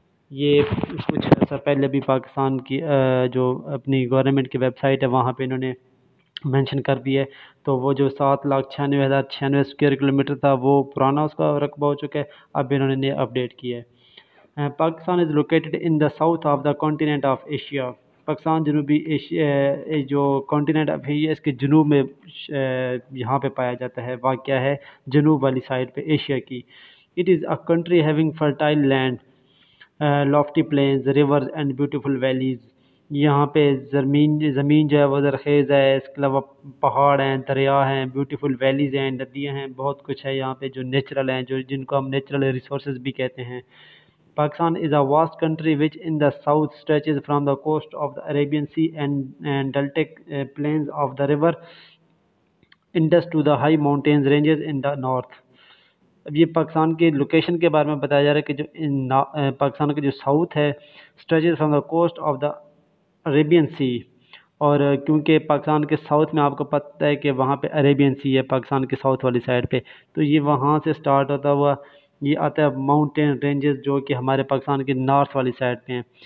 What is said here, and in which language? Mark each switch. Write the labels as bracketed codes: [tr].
[ur] یہ کچھ ایسا پہلے بھی پاکستان کی جو اپنی گورنمنٹ کی ویب سائٹ ہے وہاں پہ انہوں نے مینشن کر دیا ہے. تو وہ جو 7,96,096 اسکوائر کلومیٹر تھا وہ پرانا اس کا رقبہ ہو چکا ہے، اب انہوں نے اپڈیٹ کیا ہے. [en] Pakistan is located in the south of the continent of Asia. [ur] Pakistan جنوبی ایشیا جو کانٹیننٹ آف ایشیا اس کے جنوب میں یہاں پہ پایا جاتا ہے، واقع ہے جنوب والی سائڈ پہ ایشیا کی. [en] It is a country having fertile land, lofty plains, rivers and beautiful valleys. [ur] یہاں پہ زمین جو ہے وہ زرخیز ہے، اس کے علاوہ پہاڑ ہیں، دریا ہیں، بیوٹیفل ویلیز ہیں، ندیاں ہیں، بہت کچھ ہے یہاں پہ جو نیچرل ہیں، جن کو ہم نیچرل ریسورسز بھی کہتے ہیں. [en] Pakistan is a vast country which in the south stretches from the coast of the Arabian sea and deltaic plains of the river Indus to the high mountains ranges in the north. [ur] اب یہ پاکستان کے location کے بارے میں بتایا جا رہا ہے کہ جو پاکستان کا جو ساؤتھ ہے [en] stretches from the coast of the Arabian sea, [ur] اور کیونکہ پاکستان کے ساؤتھ میں آپ کو پتہ ہے کہ وہاں پہ عربین سی ہے پاکستان کے ساؤتھ والی سائڈ پہ، تو یہ وہاں سے سٹارٹ ہوتا ہوا یہ آتا ہے ماؤنٹین رینجز جو کہ ہمارے پاکستان کے نارتھ والی سائڈ پہ ہیں.